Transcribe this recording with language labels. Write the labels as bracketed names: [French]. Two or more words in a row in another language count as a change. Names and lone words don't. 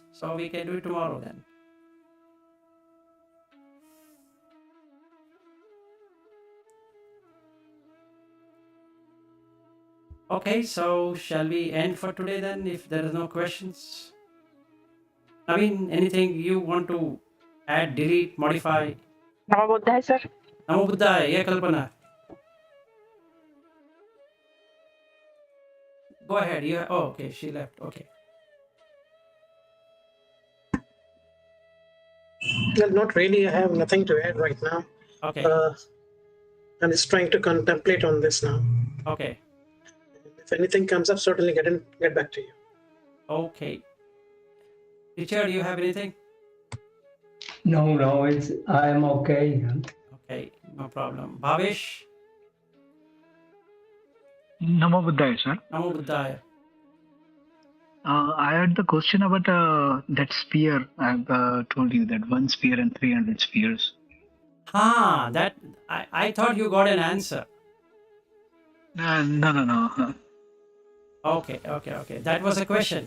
[English] So we can do it tomorrow then. Okay, so shall we end for today then, if there is no questions? Anything you want to add, delete, modify? [Pali] Namo Buddhaya, sir. Namo Buddhaya, [English] yeah, Kalpana. Go ahead. Okay, she left. Okay. Well, not really. I have nothing to add right now. Okay. I'm just trying to contemplate on this now. Okay. If anything comes up, certainly get back to you. Okay. Richard, you have anything? No, I'm okay. Okay, no problem. Bhavesh? [Pali] Namo Buddhaya, sir. Namo Buddhaya. [English] I had the question about that sphere. I've told you that 1 sphere and 300 spheres. That I thought you got an answer. No. Okay. That was a question.